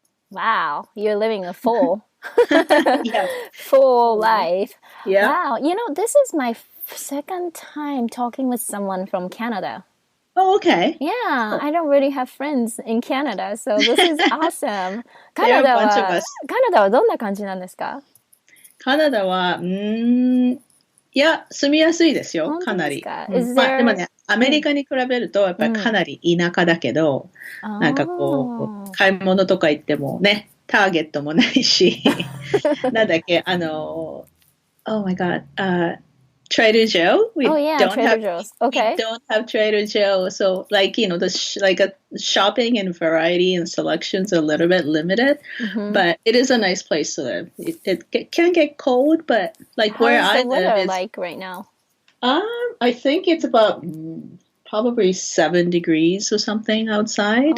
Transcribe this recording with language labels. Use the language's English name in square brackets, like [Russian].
[English] Wow, you're living a full, Yeah. full life. Yeah. Wow, this is my second time talking with someone from Canada. Oh, okay. Yeah, I don't really have friends in Canada, so this is awesome. There are a bunch of us. [Japanese] カナダはどんな感じなんですか？カナダは、いや、住みやすいですよ、かなり。でもね、アメリカに比べると、やっぱりかなり田舎だけど、なんかこう、買い物とか行ってもね、ターゲットもないし、なんだっけ、 [English] Oh my God, Trader Joe. Trader Joe's. Okay. We don't have Trader Joe, so like like a shopping and variety and selections are a little bit limited, but it is a nice place to live. It can get cold, but like where I live, it's like right now. I think it's about probably 7 degrees or something outside.